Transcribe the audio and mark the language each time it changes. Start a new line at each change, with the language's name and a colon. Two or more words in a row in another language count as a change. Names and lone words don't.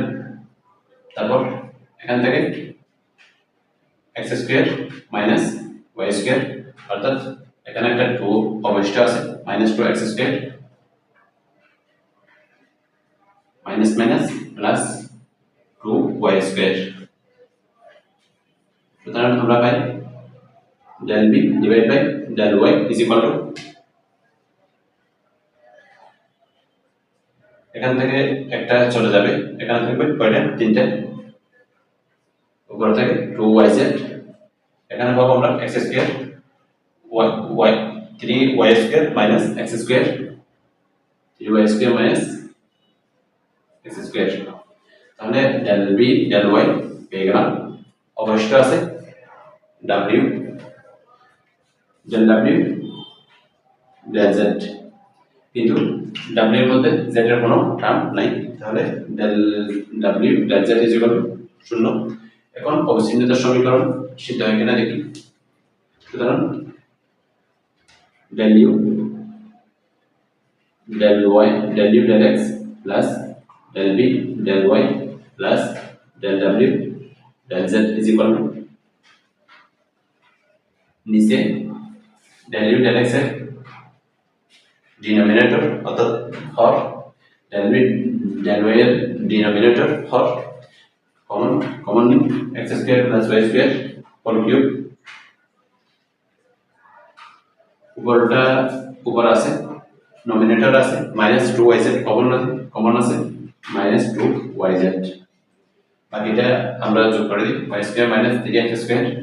Bangla: তারপর এখান থেকে
English: x square minus y square,
Bangla: অর্থাৎ এখানে একটা 2 অবশিষ্ট আছে,
English: minus 2x square minus minus plus 2y square.
Bangla: সুতরাং আমরা পাই
English: del b divide by del y is equal to,
Bangla: এখান থেকে একটা চলে যাবে, এখানে থাকবে কয়টা, তিনটা, উপরে থাকে 2yz, এখানে পাবো আমরা
English: x square y 3y square minus x square, 3y square minus x square.
Bangla: তাহলে del b del y পেয়ে গেলাম। অবশিষ্ট আছে w del w del z, কিন্তু w এর মধ্যে z এর কোনো টার্ম নাই, তাহলে
English: del w del z is equal to 0.
Bangla: এখন অবিচ্ছিন্নতার সমীকরণ সিদ্ধ হয় কিনা দেখি। সুতরাং del u del y
English: del u del x plus del b del y plus del w del z is equal to,
Bangla: নিচে del u del x এর ডিনোমিনেটর অর্থাৎ হর, del b del y এর ডিনোমিনেটর হর কমন নিই,
English: x square plus y square whole cube,
Bangla: উপরটা উপর আছে, নমিনেটর আছে, মাইনাস 2yz কমন আছে, মাইনাস 2yz, বাকিটা আমরা যোগ করে দিই,
English: y square minus 3x square,